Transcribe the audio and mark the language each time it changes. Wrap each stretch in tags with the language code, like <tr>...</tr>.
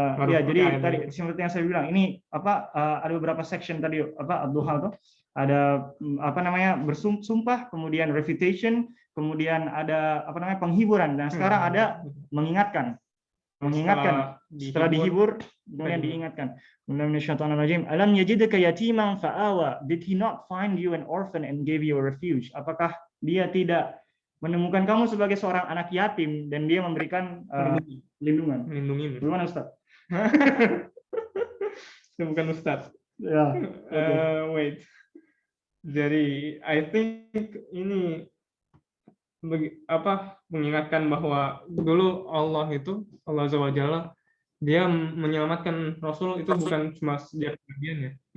<id>Ya, jadi tadi seperti yang saya bilang ini ada beberapa section tadi Ad-Duha tuh ada bersumpah, kemudian refutation, kemudian ada penghiburan, dan sekarang ada mengingatkan. Setelah dihibur kemudian diingatkan.</id> <ar>Alam yajidka yatiman fa'awa,</ar> <en>did he not find you an orphan and gave you a refuge?</en> <id>Apakah dia tidak menemukan kamu sebagai seorang anak yatim dan dia memberikan lindungan. Melindungi. Bagaimana Ustaz? Itu bukan Ustaz. Ya.</id> <en>Wait.</en> <id>Jadi</id> <en>I think</en> <id>ini mengingatkan bahwa dulu Allah Azza wa Jalla, dia menyelamatkan Rasul itu bukan cuma sejak kenabiannya.</id>